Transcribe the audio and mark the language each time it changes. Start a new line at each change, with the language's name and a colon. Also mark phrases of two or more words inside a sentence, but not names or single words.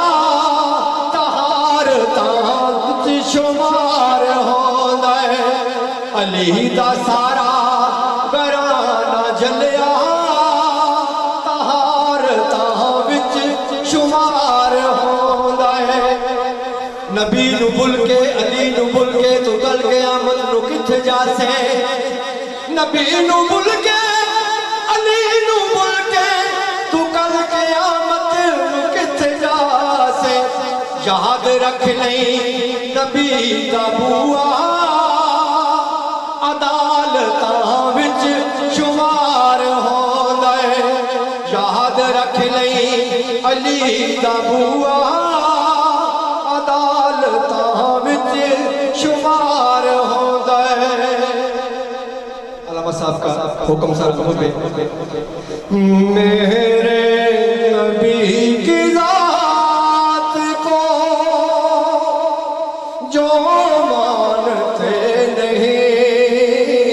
Punjabi: شمار ہوندا علی دا سارا گھرانہ جلیا طہارتاں وچ شمار ہوندا نبی نو بھل کے علی نو بھل کے تو کل قیامت نو کتھے جاسے نبی نو بھل کے علی نو بھل کے تو کل قیامت نو کتھے جاسے یاد رکھ لیں نبی دا بوا عدالتاں وچ شمار ہوندا یاد رکھ لیں علی دا بوا عدالتاں وچ شمار ہوندا
Urdu: علامہ صاحب کا حکم سر کمر پہ میرے نبی کی ذات کو جو مانتے نہیں